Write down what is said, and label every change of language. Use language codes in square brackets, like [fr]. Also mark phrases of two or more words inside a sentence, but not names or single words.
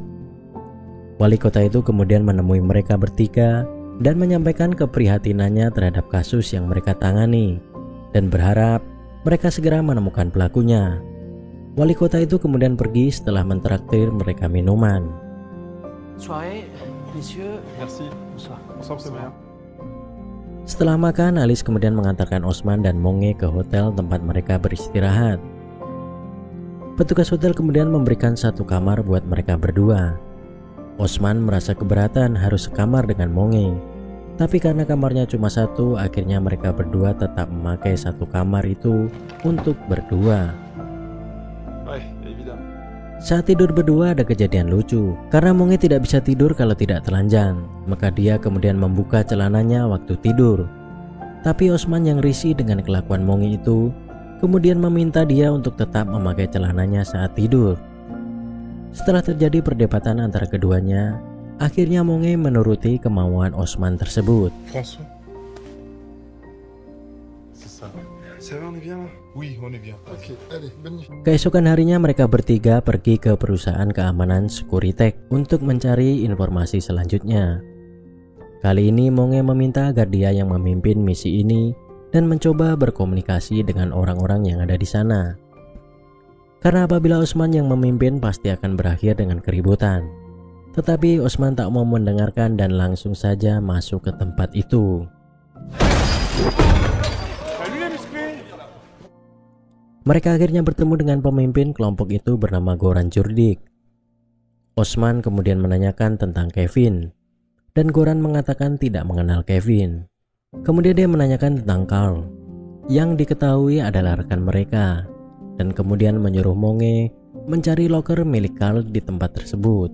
[id] Wali kota itu kemudian menemui mereka bertiga dan menyampaikan keprihatinannya terhadap kasus yang mereka tangani dan berharap mereka segera menemukan pelakunya. Wali kota itu kemudian pergi setelah mentraktir mereka minuman. [fr] Soirée, messieurs. Merci. Bonsoir. Bonsoir, c'est bien. [id] Setelah makan, Alice kemudian mengantarkan Osman dan Monge ke hotel tempat mereka beristirahat. Petugas hotel kemudian memberikan satu kamar buat mereka berdua. Osman merasa keberatan harus sekamar dengan Monge, tapi karena kamarnya cuma satu, akhirnya mereka berdua tetap memakai satu kamar itu untuk berdua. [fr] Ouais, évidemment. [id] Saat tidur berdua ada kejadian lucu. Karena Monge tidak bisa tidur kalau tidak telanjang, maka dia kemudian membuka celananya waktu tidur. Tapi Osman yang risih dengan kelakuan Monge itu kemudian meminta dia untuk tetap memakai celananya saat tidur. Setelah terjadi perdebatan antara keduanya, akhirnya Monge menuruti kemauan Osman tersebut. [fr] François. C'est ça. Ça va, on est bien là? Oui, on est bien. Ok, allez, bonne nuit. [id] Keesokan harinya mereka bertiga pergi ke perusahaan keamanan Securitek untuk mencari informasi selanjutnya. Kali ini Monge meminta agar dia yang memimpin misi ini dan mencoba berkomunikasi dengan orang-orang yang ada di sana. Karena apabila Osman yang memimpin pasti akan berakhir dengan keributan. Tetapi Osman tak mau mendengarkan dan langsung saja masuk ke tempat itu. [fr] Salut les musclés. [id] Mereka akhirnya bertemu dengan pemimpin kelompok itu bernama Goran Jurdik. Osman kemudian menanyakan tentang Kevin, dan Goran mengatakan tidak mengenal Kevin. Kemudian dia menanyakan tentang Carl, yang diketahui adalah rekan mereka, dan kemudian menyuruh Monge mencari loker milik Carl di tempat tersebut.